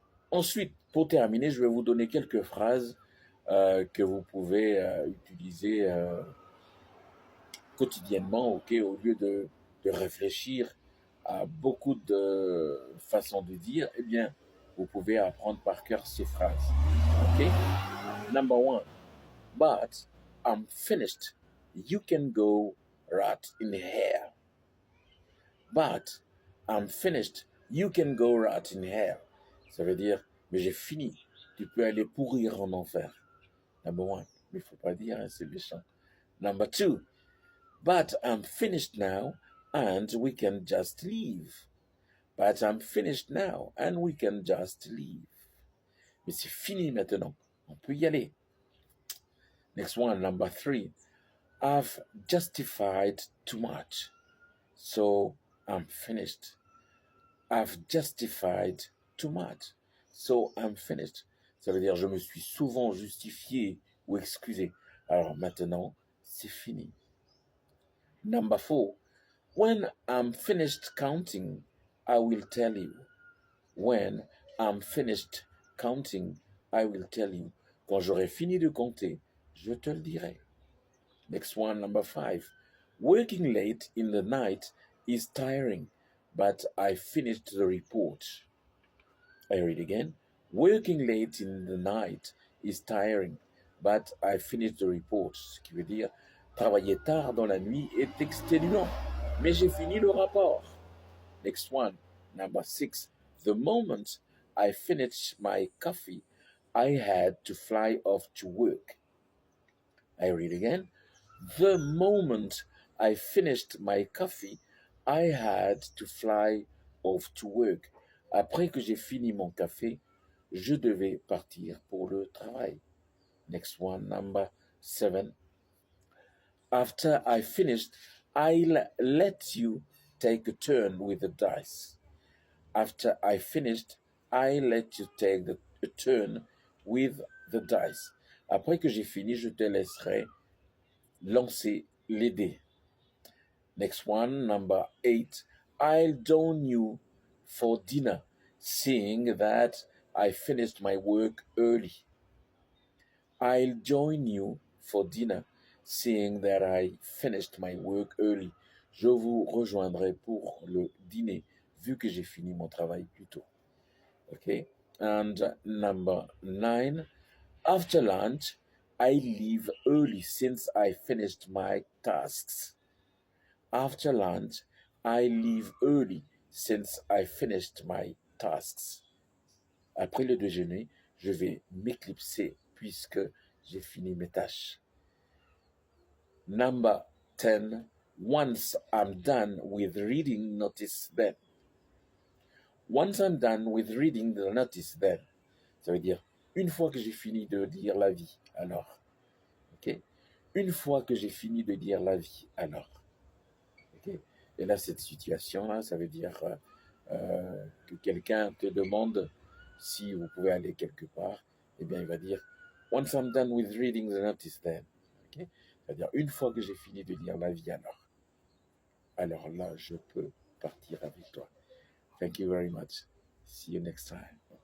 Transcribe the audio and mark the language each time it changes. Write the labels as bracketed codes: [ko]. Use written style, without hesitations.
[fr] Ensuite, pour terminer, je vais vous donner quelques phrases que vous pouvez utiliser quotidiennement, OK, au lieu de réfléchir à beaucoup de façons de dire, eh bien, vous pouvez apprendre par cœur ces phrases. OK? [en] Number one, but I'm finished. You can go right in here. But I'm finished. You can go right in here. [fr] Ça veut dire, mais j'ai fini. Tu peux aller pourrir en enfer. [en] Number one. [fr] Mais il ne faut pas dire, hein, c'est méchant. [en] Number two. But I'm finished now and we can just leave. But I'm finished now and we can just leave. [fr] Mais c'est fini maintenant. On peut y aller. [en] Next one, number three. I've justified too much. So I'm finished. I've justified too much. So I'm finished. [fr] Ça veut dire je me suis souvent justifié ou excusé. Alors maintenant, c'est fini. [en] Number four. When I'm finished counting, I will tell you. When I'm finished counting, I will tell you. [fr] Quand j'aurai fini de compter, je te le dirai. [en] Next one, number five. Working late in the night is tiring, but I finished the report. I read again. Working late in the night is tiring, but I finished the report. [fr] Ce qui veut dire, travailler tard dans la nuit est exténuant, mais j'ai fini le rapport. [en] Next one, number six. The moment I finished my coffee, I had to fly off to work. I read again. The moment I finished my coffee, I had to fly off to work. [fr] Après que j'ai fini mon café, je devais partir pour le travail. [en] Next one, number seven. After I finished, I'll let you take a turn with the dice. After I finished, I'll let you take a turn with the dice. [fr] Après que j'ai fini, je te laisserai lancer les dés. [en] Next one, number 8. I'll join you for dinner, seeing that I finished my work early. I'll join you for dinner, seeing that I finished my work early. [fr] Je vous rejoindrai pour le dîner, vu que j'ai fini mon travail plus tôt. [en] Okay? And number 9. After lunch, I leave early since I finished my tasks. After lunch, I leave early since I finished my tasks. [fr] Après le déjeuner, je vais m'éclipser puisque j'ai fini mes tâches. [en] Number 10. Once I'm done with reading, notice then. Once I'm done with reading the notice then. [fr] Ça veut dire, une fois que j'ai fini de lire la vie, alors. OK? Une fois que j'ai fini de lire la vie, alors. OK? Et là, cette situation-là, ça veut dire que quelqu'un te demande si vous pouvez aller quelque part. Eh bien, il va dire, [en] Once I'm done with reading the notice, then, ok? [fr] C'est-à-dire, une fois que j'ai fini de lire l'avis, alors là, je peux partir avec toi. [en] Thank you very much. See you next time.